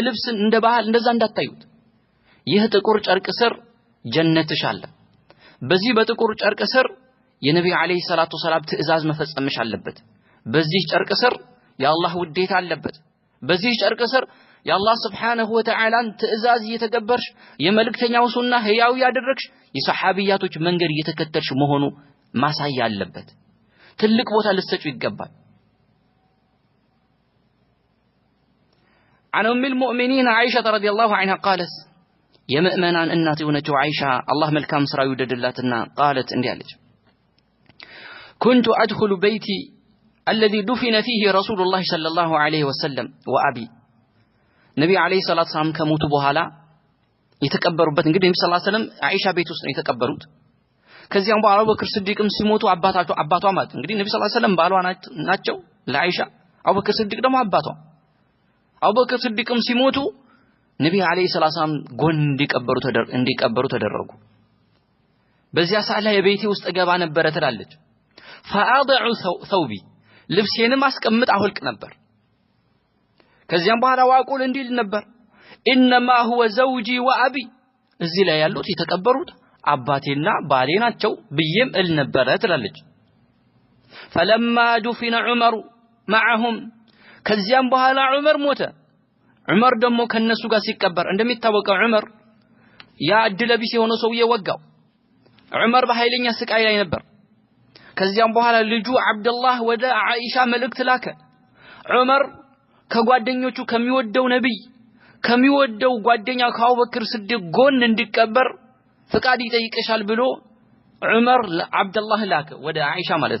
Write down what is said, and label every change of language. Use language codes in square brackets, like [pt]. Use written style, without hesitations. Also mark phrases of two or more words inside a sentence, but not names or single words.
[am] ልብስ እንደ ባህል እንደዛ እንዳታዩት ይህ ጥቁር ጨርቅ ስር ጀነትሽ አለ በዚህ በጥቁር ጨርቅ ስር የነብዩ [ar] عليه الصلاة السلام [am] ትእዛዝ መፈጸምሽ አለበት በዚህ ጨርቅ ስር የአላህ ውዴታ አለበት በዚህ ጨርቅ ስር የአላህ [ar] سبحانه وتعالى [am] ትእዛዝ እየተገበርሽ የመልእክተኛው ሱና ህያው ያደረግሽ የሰሃቢያቶች መንገድ እየተከተልሽ መሆኑ ማሳያ አለበት ትልቅ ቦታ ልትሰጪ ይገባል [ar] عن أم المؤمنين عائشة رضي الله عنها قالت يا مؤمنان [am] እናት የሆነችው አይሻ አላህ መልካም ስራ ይወደድላትና [ar] قالت [am] እንዲህ አለች [ar] كنت أدخل بيتي الذي دفن فيه رسول الله صلى الله عليه وسلم وأبي نبي عليه الصلاة والسلام [am] ከሞቱ በኋላ የተቀበሩበት እንግዲህ ነብዩ [ar] صلى الله عليه وسلم [am] አይሻ ቤት ውስጥ ነው የተቀበሩት ከዚያም በኋላ አቡበክር ስዲቅም ሲሞቱ አባቷ ማለት እንግዲህ ነብዩ [ar] صلى الله عليه وسلم [am] ባሏ ናቸው ለአይሻ አቡበክር ስዲቅ ደግሞ አባቷ አቡበክር ስዲቅም ሲሞቱ ነብዩ [ar] عليه الصلاة السلام [am] ጎን እንዲቀበሩ ተደረጉ በዚያ ሰዓት ላይ የቤቴ ውስጥ ገባ ነበር ትላለች [ar] فاضع ثوبي [am] ልብሴንም አስቀምጥ አውልቅ ነበር ከዚያም በኋላ ዋቁል እንዲል ነበር [ar] انما هو زوجي وابي [am] እዚህ ላይ ያሉት የተቀበሩት አባቴና ባሌ ናቸው ብዬም እል ነበር ትላለች [ar] فلما دفن عمر معهم [am] ከዚያም በኋላ ዑመር ሞተ ዑመር ደግሞ ከነሱ ጋር ሲቀበር እንደሚታወቀው ዑመር ያ እድለቢስ የሆነ ሰውዬ ወጋው ዑመር በኃይለኛ ስቃይ ላይ ነበር ከዚያም በኋላ ልጁ አብዱላህ ወደ አይሻ መልእክት ላከ ዑመር ከጓደኞቹ ከሚወደው ነብይ ከሚወደው ጓደኛ ከአቡበክር ስዲቅ ጎን እንዲቀበር ፍቃድ ይጠይቀሻል ብሎ ዑመር ለአብዱላህ ላከ ወደ አይሻ ማለት